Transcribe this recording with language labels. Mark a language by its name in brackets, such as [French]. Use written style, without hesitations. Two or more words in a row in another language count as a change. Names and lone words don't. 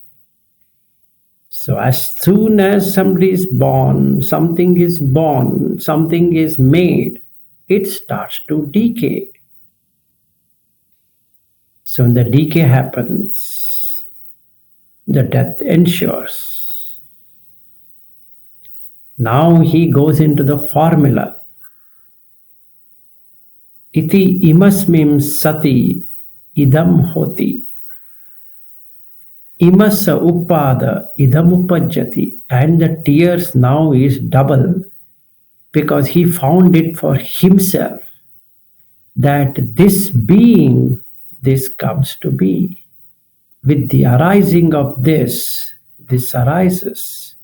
[English] So as soon as somebody is born, something is made, it starts to decay. So when the decay happens, the death ensures. Now he goes into the formula. [Pali] Iti imasmim sati idam hoti. Imasa upada idam upajjati. [English] And the tears now is double because he found it for himself that this being, this comes to be. With the arising of this arises.